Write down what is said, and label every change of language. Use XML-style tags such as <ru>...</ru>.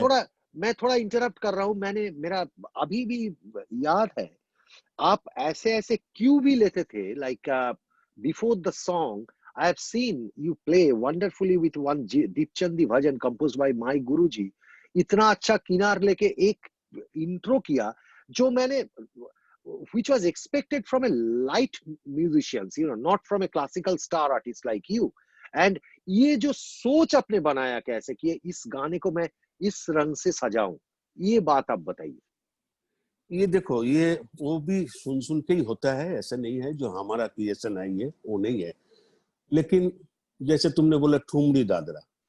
<hi>थोड़ा मैं थोड़ा इंटरप्ट कर रहा हूं, मैंने, मेरा अभी भी याद है, आप ऐसे ऐसे क्यों भी लेते थे,</hi> <en>Like before the song I have seen you play wonderfully with one Deepchandi bhajan composed by my guruji.</en> <hi>इतना अच्छा किनार लेके एक इंट्रो किया, जो मैंने</hi> <en>which was expected from a light musicians, you know, not from a classical star artist like you.</en> <hi>And ये जो सोच आपने बनाया कैसे कि इस गाने को मैं इस रंग से सजाऊं, ये बात आप बताइए। ये देखो, ये वो भी सुन सुन के ही होता है, ऐसा नहीं है जो हमारा क्रिएशन है ये, वो नहीं है। लेकिन जैसे तुमने बोला ठुमरी दादरा,</hi>